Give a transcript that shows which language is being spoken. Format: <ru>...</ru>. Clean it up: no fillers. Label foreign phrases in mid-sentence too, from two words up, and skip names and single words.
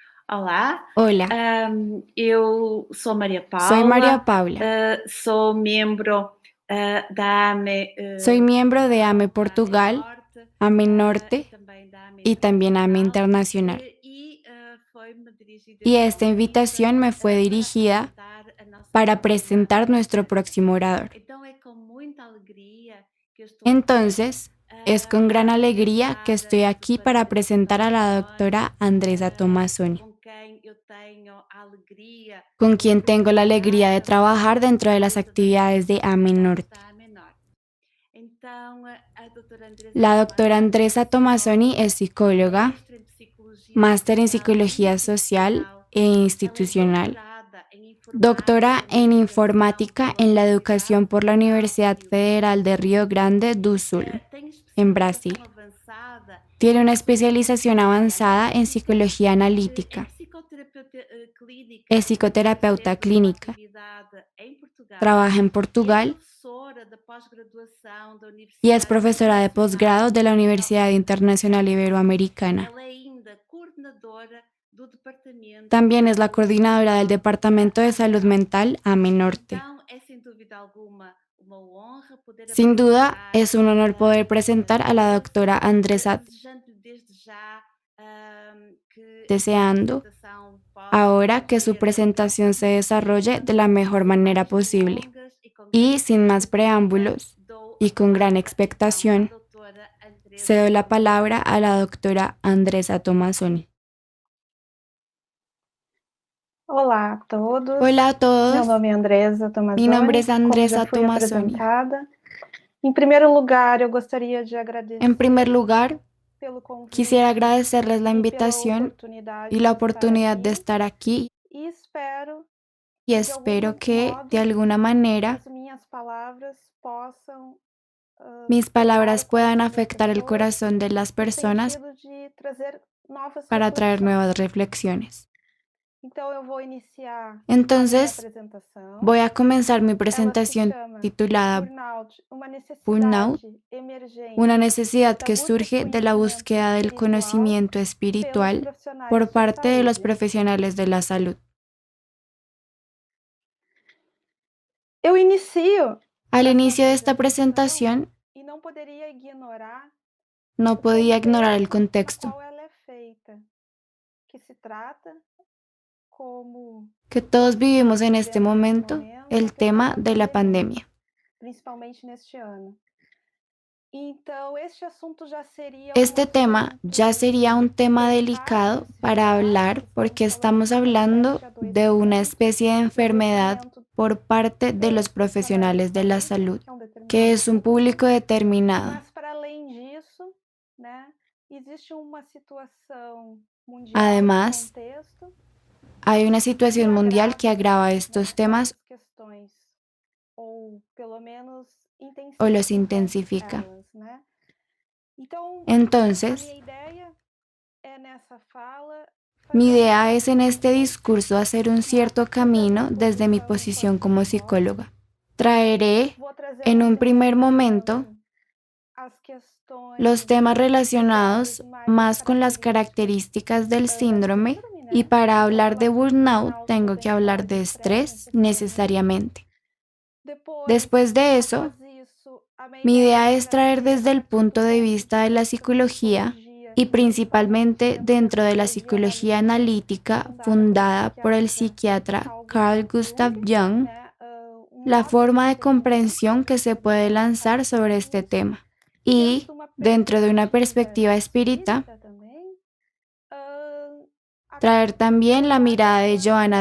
<pt>Olá,</pt> <es>Hola,</es> <pt>eu sou Maria</pt> <es>soy María</es> <pt>Paula,</pt> <es>Paula.</es> <pt>sou membro, da AME,</pt> <es>Soy miembro de</es> <pt>Portugal,</pt> <es>AME</es> <pt>da AME Portugal, Norte,</pt> <es>AME</es> <pt>e</pt> <es>Norte</es> <pt>também da AME</pt> <es>y también AME</es> <pt>Internacional,</pt> <es>Internacional.</es> <pt>foi-me dirigida</pt> <es>Y este esta</es> <pt>convite,</pt> <es>invitación me fue</es> <pt>para</pt> <es>dirigida</es> <pt>apresentar a nossa</pt> <es>para</es> <pt>próxima</pt> <es>presentar nuestro</es> <pt>oratora.</pt> <es>próximo orador.</es> <pt>Então é com muita alegria que eu estou aqui,</pt> <es>Entonces, es con</es> <pt>a</pt> <es>gran alegría que</es> <pt>apresentar</pt> <es>estoy</es> <pt>a</pt> <es>aquí</es> <pt>doutora</pt> <es>para</es> <pt>Andressa</pt> <es>presentar a la</es> <pt>Tomassoni,</pt> <es>doctora Andresa Tomassoni,</es> <pt>com quem eu tenho a alegria</pt> <es>con</es> <pt>de</pt> <es>quien tengo la alegría de</es> <pt>trabalhar</pt> <es>trabajar dentro de las</es> <pt>dentro das</pt> <es>actividades de AME</es> <pt>atividades</pt> <es>Norte.</es> <pt>da AMENOR. Então, a doutora Andressa</pt> <es>La doctora</es> <pt>Tomassoni é</pt> <es>Andresa Tomassoni</es> <pt>psicóloga,</pt> <es>es psicóloga,</es> <pt>mestre em Psicologia</pt> <es>máster en</es> <pt>Social e</pt> <es>psicología social</es> <pt>Institucional. e Ela é</pt> <es>institucional,</es> <pt>doutorada em Informática</pt> <es>doctora</es> <pt>na</pt> <es>en</es> <pt>Educação</pt> <es>informática</es> <pt>pela</pt> <es>en la</es> <pt>Universidade</pt> <es>educación por la</es> <pt>Federal do</pt> <es>Universidad</es> <pt>Rio Grande do</pt> <es>Federal de</es> <pt>Sul.</pt> <es>Río Grande do Sul,</es> <pt>Tem</pt> <es>en</es> <pt>especialização</pt> <es>Brasil.</es> <pt>avançada</pt> <es>Tiene</es> <pt>em</pt> <es>una especialización</es> <pt>psicoterapia</pt> <es>avanzada en</es> <pt>analítica,</pt> <es>psicología</es> <pt>em</pt> <es>analítica.</es> <pt>psicoterapia</pt> <es>Es</es> <pt>clínica no</pt> <es>psicoterapeuta</es> <pt>Centro de</pt> <es>clínica.</es> <pt>Atividade em Portugal</pt> <es>Trabaja en</es> <pt>e é</pt> <es>Portugal</es> <pt>professora da pós-graduação da</pt> <es>y es</es> <pt>Universidade</pt> <es>profesora de</es> <pt>Internacional</pt> <es>posgrado de la Universidad Internacional</es> <pt>Ibero-Americana.</pt> <es>Iberoamericana.</es> <pt>Ela é ainda coordenadora do Departamento de</pt> <es>También es la</es> <pt>Saúde</pt> <es>coordinadora del</es> <pt>Mental da</pt> <es>Departamento de</es> <pt>AME</pt> <es>Salud</es> <pt>Norte.</pt> <es>Mental AME Norte.</es> <pt>Então, é sem dúvida alguma uma honra poder</pt> <es>Sin duda,</es> <pt>apresentar</pt> <es>es un honor</es> <pt>a</pt> <es>poder</es> <pt>doutora</pt> <es>presentar a la</es> <pt>Andressa,</pt> <es>doctora Andresa,</es> <pt>desejando desde já que a sua</pt> <es>deseando</es> <pt>apresentação possa</pt> <es>ahora que su</es> <pt>correr</pt> <es>presentación se desarrolle de la mejor</es> <pt>sem</pt> <es>manera</es> <pt>mais</pt> <es>posible.</es> <pt>delongas e com grande</pt> <es>Y sin más</es> <pt>expectativa,</pt> <es>preámbulos</es> <pt>dou a</pt> <es>y con gran</es> <pt>palavra então à</pt> <es>expectación,</es> <pt>doutora Andressa</pt> <es>cedo la</es> <pt>Tomassoni.</pt> <es>palabra a la doctora Andresa Tomassoni.</es> <pt>Olá a todos,</pt> <es>Hola a</es> <pt>meu</pt> <es>todos,</es> <pt>nome é Andresa</pt> <es>mi nombre es</es> <pt>Tomassoni, como já</pt> <es>Andresa</es> <pt>fui</pt> <es>Tomassoni.</es> <pt>apresentada. Em primeiro lugar, eu gostaria de</pt> <es>En primer</es> <pt>agradecer</pt> <es>lugar,</es> <pt>pelo</pt> <es>quisiera</es> <pt>convite</pt> <es>agradecerles la</es> <pt>e pela</pt> <es>invitación y</es> <pt>oportunidade</pt> <es>la</es> <pt>de estar</pt> <es>oportunidad de</es> <pt>aqui</pt> <es>estar aquí</es> <pt>e espero</pt> <es>y</es> <pt>que de</pt> <es>espero</es> <pt>algum</pt> <es>que de</es> <pt>modo</pt> <es>alguna manera</es> <pt>as minhas palavras possam</pt> <es>mis</es> <pt>tocar</pt> <es>palabras</es> <pt>o</pt> <es>puedan</es> <pt>coração das</pt> <es>afectar el</es> <pt>pessoas</pt> <es>corazón de las</es> <pt>no</pt> <es>personas</es> <pt>sentido de trazer novas</pt> <es>para traer</es> <pt>reflexões.</pt> <es>nuevas reflexiones.</es> <pt>Então eu vou iniciar a minha</pt> <es>Entonces,</es> <pt>apresentação.</pt> <es>voy a comenzar mi</es> <pt>Ela se</pt> <es>presentación</es> <pt>chama</pt> <es>titulada</es> <pt>Burnout, uma</pt> <es>Burnout,</es> <pt>necessidade</pt> <es>una</es> <pt>emergente</pt> <es>necesidad</es> <pt>da</pt> <es>que</es> <pt>busca de</pt> <es>surge de la</es> <pt>conhecimento</pt> <es>búsqueda del</es> <pt>espiritual</pt> <es>conocimiento</es> <pt>pelos</pt> <es>espiritual</es> <pt>profissionais</pt> <es>por</es> <pt>de</pt> <es>parte de los</es> <pt>saúde.</pt> <es>profesionales de la salud.</es> <pt>Eu inicio</pt> <es>Al</es> <pt>essa</pt> <es>inicio de esta</es> <pt>apresentação</pt> <es>presentación,</es> <pt>e não poderia ignorar</pt> <es>no</es> <pt>o</pt> <es>podía ignorar el</es> <pt>contexto no</pt> <es>contexto,</es> <pt>qual ela é feita,</pt> <es>que se trata, como</es> <pt>que todos</pt> <es>todos vivimos en este</es> <pt>vivemos nesse momento,</pt> <es>momento, a el</es> <pt>questão</pt> <es>tema</es> <pt>da</pt> <es>de la</es> <pt>pandemia,</pt> <es>pandemia.</es> <pt>principalmente neste ano. Então, este assunto já seria um</pt> <es>Este tema ya</es> <pt>assunto</pt> <es>sería un tema</es> <pt>delicado</pt> <es>delicado</es> <pt>de se</pt> <es>para</es> <pt>falar,</pt> <es>hablar</es> <pt>porque</pt> <es>porque</es> <pt>estamos</pt> <es>estamos</es> <pt>falando de uma espécie</pt> <es>hablando</es> <pt>de</pt> <es>de una</es> <pt>adoecimento,</pt> <es>especie de</es> <pt>de</pt> <es>enfermedad</es> <pt>adoecimento</pt> <es>por parte de</es> <pt>pelos</pt> <es>los</es> <pt>profissionais de</pt> <es>profesionales de la</es> <pt>saúde,</pt> <es>salud,</es> <pt>que é um</pt> <es>que</es> <pt>determinado</pt> <es>es un</es> <pt>público,</pt> <es>público determinado.</es> <pt>mas para além disso, né, existe uma situação mundial de</pt> <es>Además,</es> <pt>contexto</pt> <es>hay una</es> <pt>que</pt> <es>situación mundial que</es> <pt>agrava,</pt> <es>agrava estos</es> <pt>né,</pt> <es>temas</es> <pt>essas questões, ou pelo menos</pt> <es>o los</es> <pt>intensifica</pt> <es>intensifica.</es> <pt>elas, né? Então, a</pt> <es>Entonces,</es> <pt>minha ideia é nessa fala</pt> <es>mi</es> <pt>fazer uma</pt> <es>idea es en este</es> <pt>introdução,</pt> <es>discurso hacer un</es> <pt>né,</pt> <es>cierto</es> <pt>sobre a</pt> <es>camino</es> <pt>minha</pt> <es>desde mi</es> <pt>posição</pt> <es>posición</es> <pt>enquanto</pt> <es>como</es> <pt>psicóloga.</pt> <es>psicóloga. Traeré</es> <pt>Vou trazer</pt> <es>en</es> <pt>nos</pt> <es>un primer</es> <pt>primeiros</pt> <es>momento</es> <pt>momentos as</pt> <es>los</es> <pt>questões</pt> <es>temas</es> <pt>ligadas</pt> <es>relacionados</es> <pt>mais às</pt> <es>más con las</es> <pt>características</pt> <es>características del</es> <pt>da</pt> <es>síndrome</es> <pt>síndrome,</pt> <es>y</es> <pt>né?</pt> <es>para</es> <pt>Para</pt> <es>hablar de</es> <pt>falar sobre</pt> <es>burnout</es> <pt>burnout, eu</pt> <es>tengo que</es> <pt>tenho que falar</pt> <es>hablar de</es> <pt>de estresse</pt> <es>estrés</es> <pt>necessariamente.</pt> <es>necesariamente.</es> <pt>Depois,</pt> <es>Después de eso,</es> <pt>após isso, a minha</pt> <es>mi</es> <pt>ideia</pt> <es>idea</es> <pt>é</pt> <es>es traer</es> <pt>trazer a</pt> <es>desde el</es> <pt>partir do</pt> <es>punto de</es> <pt>ponto de</pt> <es>vista de la</es> <pt>vista da</pt> <es>psicología</es> <pt>psicologia</pt> <es>y</es> <pt>e principalmente</pt> <es>principalmente</es> <pt>dentro da</pt> <es>dentro de la</es> <pt>psicologia</pt> <es>psicología</es> <pt>analítica,</pt> <es>analítica</es> <pt>fundada pelo</pt> <es>fundada por el</es> <pt>psiquiatra</pt> <es>psiquiatra</es> <pt>Carl</pt> <es>Carl</es> <pt>Gustav</pt> <es>Gustav</es> <pt>Jung,</pt> <es>Jung,</es> <pt>né? Um</pt> <es>la</es> <pt>modo de</pt> <es>forma de</es> <pt>entendimento</pt> <es>comprensión</es> <pt>que</pt> <es>que</es> <pt>se</pt> <es>se</es> <pt>poderia</pt> <es>puede</es> <pt>lançar</pt> <es>lanzar sobre</es> <pt>sobre</pt> <es>este</es> <pt>isso.</pt> <es>tema.</es> <pt>E dentro</pt> <es>Y</es> <pt>de uma</pt> <es>dentro de una</es> <pt>perspectiva</pt> <es>perspectiva espírita,</es> <pt>espírita também, hã,</pt> <es>traer también la</es> <pt>trabalha</pt> <es>mirada de</es> <pt>Joana de</pt>